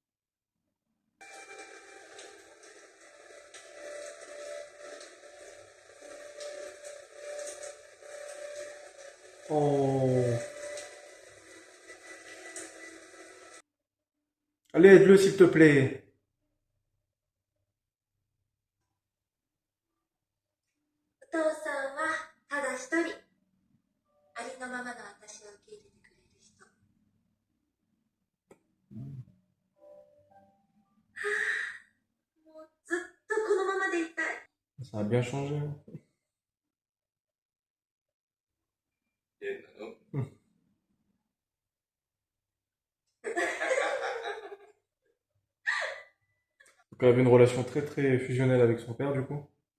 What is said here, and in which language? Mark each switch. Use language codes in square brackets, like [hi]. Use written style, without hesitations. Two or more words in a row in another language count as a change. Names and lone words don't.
[fr] Oh. Allez, aide-le, s'il te plaît. [ja] お父さんはただ一人、ありのままの私を受け入れてくれる人。はあ、もうずっとこのままでいたい。 [fr] Ça a bien changé, hein. Hmm. Donc, elle avait une relation très très fusionnelle avec son père, du coup.